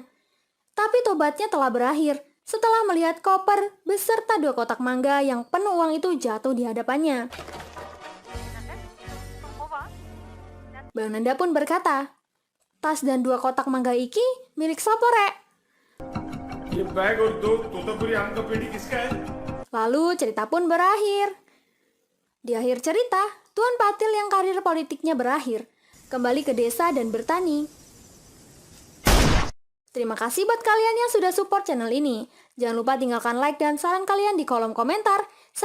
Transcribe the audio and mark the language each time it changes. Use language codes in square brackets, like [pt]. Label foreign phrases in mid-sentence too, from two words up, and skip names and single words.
[id] Tapi tobatnya telah berakhir setelah melihat koper beserta 2 kotak mangga yang penuh uang itu jatuh di hadapannya. Bang Nanda pun berkata, "Tas dan 2 kotak mangga iki milik siapa, Rek?" [hi] ये बैग और 2 तोतापुरी आम का पेटी किसका है? [id] Lalu cerita pun berakhir. Di akhir cerita, Tuan Patil yang karir politiknya berakhir, kembali ke desa dan bertani. Terima kasih buat kalian yang sudah support channel ini. Jangan lupa tinggalkan like dan saran kalian di kolom komentar.